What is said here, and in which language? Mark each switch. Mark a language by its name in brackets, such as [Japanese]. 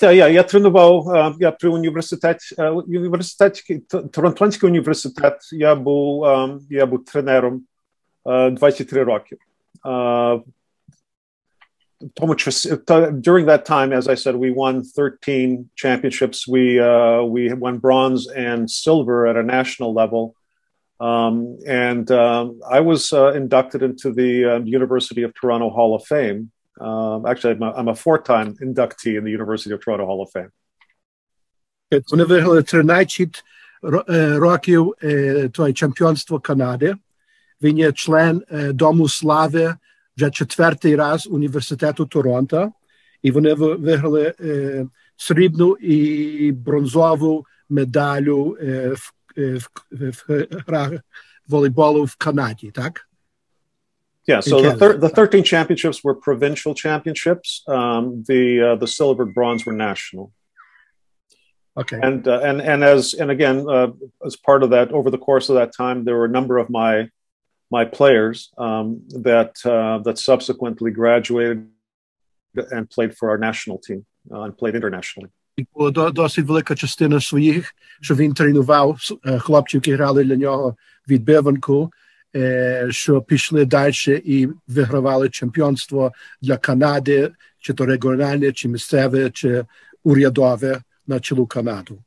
[Ukrainian] Yeah, я тренував, я при університеті, Торонтонський університет, я був тренером 23 роки. [English] During that time, as I said, we won 13 championships. We won bronze and silver at a national level. And I was inducted into the University of Toronto Hall of Fame. Actually, I'm a 4-time inductee in the University of Toronto Hall of Fame. [Ukrainian] Вони виграли 13 років чемпіонство Канади. Він є член Дому слави вже 4-й раз Університету Торонто. І вони виграли срібну і бронзову медалю в грах волейболу в Канаді, так? [English] Yeah, so the 13 championships were provincial championships. The silver and bronze were national. Okay. And again, as part of that, over the course of that time, there were a number of my players that subsequently graduated and played for our national team and played internationally. [Ukrainian] Була досить велика частина своїх, що він тренував хлопців, які грали для нього відбиванку, що пішли далі і вигравали чемпіонство для Канади, чи то регіональне, чи місцеве, чи урядове на цілу Канаду.